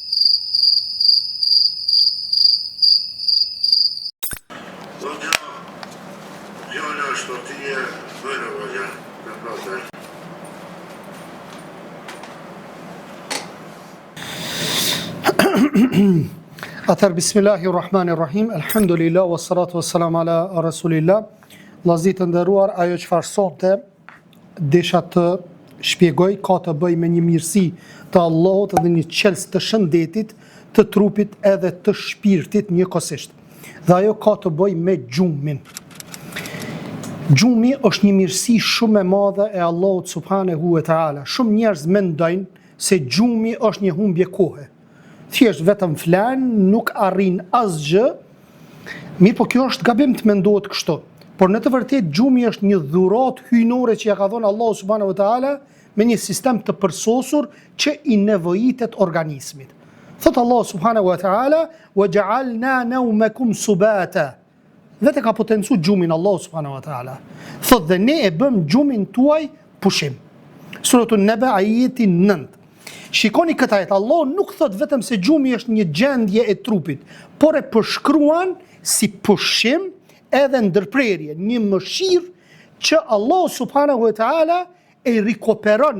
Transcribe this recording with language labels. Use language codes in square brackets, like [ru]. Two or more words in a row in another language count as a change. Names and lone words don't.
[sq] Zonja, fjala është për tije, bëjnë vëgja, në plotër. Atër, [ar] بسم الله الرحمن الرحيم، الحمد لله، والصلاة والسلام على رسول الله. [sq] Vllazit të nderuar, ajo çfarë sonte desha të shpjegoj ka të bëj me një mirësi të Allahut dhe një qelës të shëndetit, të trupit edhe të shpirtit njëkohësisht. Dhe ajo ka të bëj me gjumin. Gjumi është një mirësi shumë e madhe e Allahut [ar] سبحانه وتعالى. [sq] Shumë njerëz mendojnë se gjumi është një humbje kohe. Thjesht vetëm flan, nuk arrin asgjë. Mirë, po kjo është gabim të mendohet kështu. Por në të vërtetë gjumi është një dhuratë hyjnore që ja ka dhënë Allahu [ar] سبحانه وتعالى [sq] me një sistem të përsosur që i nevojitet organizmit. [ar] Thot Allahu سبحانه وتعالى: "وجعلنا نومكم سباتا." [sq] Vetë ka potencu gjumin Allahu [ar] سبحانه وتعالى. [sq] Thot dhe ne e bëm gjumin tuaj pushim. Suratun Naba ajeti 9. Shikoni këtë ajet, Allah nuk thot vetëm se gjumi është një gjendje e trupit, por e përshkruan si pushim edhe ndërprerje, një mëshirë që Allah [ar] سبحانه وتعالى [sq] e rikoperon.